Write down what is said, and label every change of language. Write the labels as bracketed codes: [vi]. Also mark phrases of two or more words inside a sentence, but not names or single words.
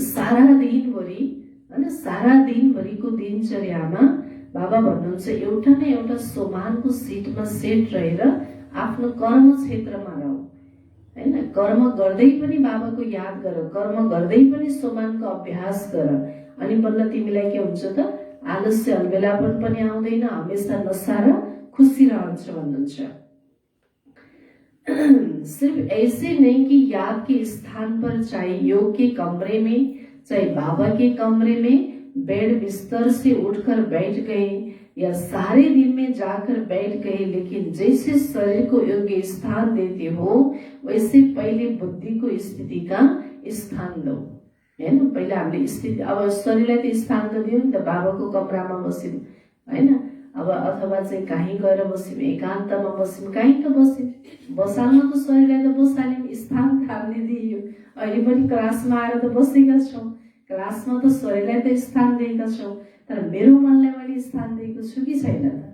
[ne] सारा दिनभरि, हैन, सारा दिनभरिको दिनचर्यामा बाबा भन्नुहुन्छ एउटा न एउटा सोमानको सिटमा सेट रहेर आफ्नो कर्म क्षेत्रमा रह। हैन, कर्म गर्दै पनि बाबाको याद गर, कर्म गर्दै पनि सोमानको अभ्यास गर, अनि बल्ल तिमीलाई के हुन्छ त आलस्य अलबेलापन पनि आउँदैन, हमेशा नसा र खुसी रहन्छ भन्नुहुन्छ। [hi] सिर्फ ऐसे नहीं कि याद के स्थान पर, चाहे योग के कमरे में, चाहे बाबा के कमरे में बेड बिस्तर से उठकर बैठ गए या सारे दिन में जाकर बैठ गए, लेकिन जैसे शरीर को योग्य स्थान देते हो वैसे पहले बुद्धि को स्थिति का स्थान दो। [ne] हैन, पहिले हामीले स्थिति, अब शरीरलाई त स्थान त दियो नि त, बाबाको कमरामा बस्यौं, हैन, अब अथवा चाहिँ कहीँ गएर बस्यौं, एकान्तमा बस्यौं, कहीँ त बस्यौं, बसाल्न त शरीरलाई त बसाल्यौं, स्थान थाल्ने दियो। अहिले पनि क्लासमा आएर त बसेका छौँ, क्लासमा त शरीरलाई त स्थान दिएका छौँ, तर मेरो मनलाई मैले स्थान दिएको छु कि छैन त?